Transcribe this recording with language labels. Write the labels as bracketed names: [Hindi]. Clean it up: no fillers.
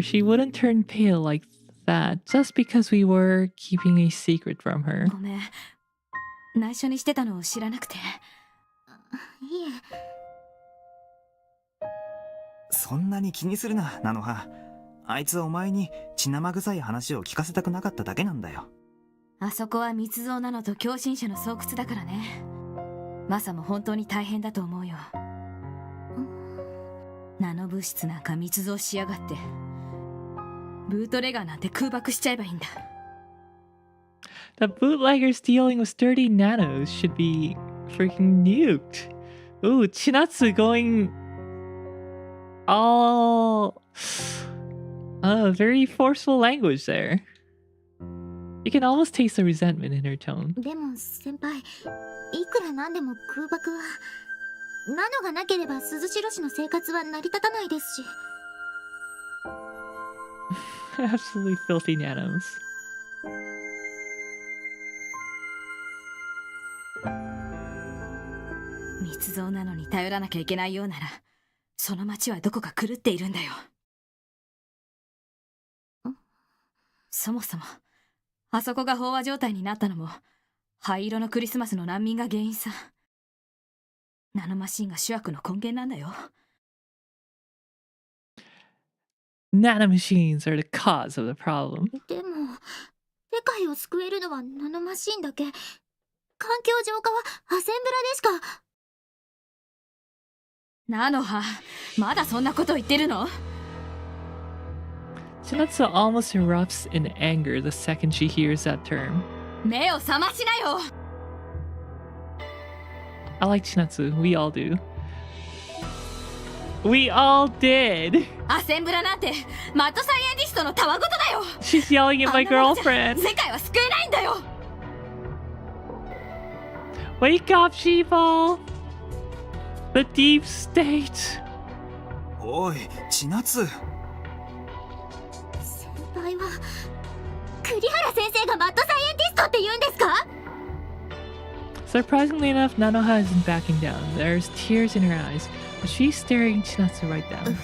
[English] She wouldn't turn pale like that just because we were keeping a secret from her. [Japanese] ごめん。内緒にしてたのを知らなくて。いえ。そんなに気にするな、ナノハ。あいつはお前に血生臭い話を聞かせたくなかっただけなんだよ。あそこは密造なのと狂信者の巣窟だからね。マサも本当に大変だと思うよ。ナノ物質なんか密造しやがって。ブートレガーなんて空爆しちゃえばいいんだ。 [English] The bootleggers dealing with sturdy nanos should be freaking nuked. Ooh, Chinatsu going all very forceful language there. You can almost taste the resentment in her tone. [Japanese] でも先輩、いくらなんでも空爆はナノがなければ鈴代氏の生活は成り立たないですし。 [English] Absolutely filthy nanos. [Japanese] 密造なのに頼らなきゃいけないようなら、その町はどこか狂っているんだよ。そもそもあそこが飽和状態になったのも灰色のクリスマスの難民が原因さ。ナノマシンが主悪の根源なんだよ。 [English] Nanomachines are the cause of the problem. [Japanese] でも世界を救えるのはナノマシンだけ。環境浄化はアセンブラでしか。ナノハ、まだそんなこと言ってるの [English] Chinatsu almost erupts in anger the second she hears that term. [Japanese] 目を覚ましなよ [English] I like Chinatsu. We all do. We all did. [Japanese] アセンブラなんてマッドサイエンティストのたわごとだよ [English] She's yelling at my girlfriend. [Japanese] 世界は救えないんだよ [English] Wake up, sheeple! The deep state. [Japanese] おい、千夏。先輩は栗原先生がマッドサイエンティストって言うんですか [English] Surprisingly enough, Nanoha isn't backing down. There's tears in her eyes, but she's staring Chinatsu right down.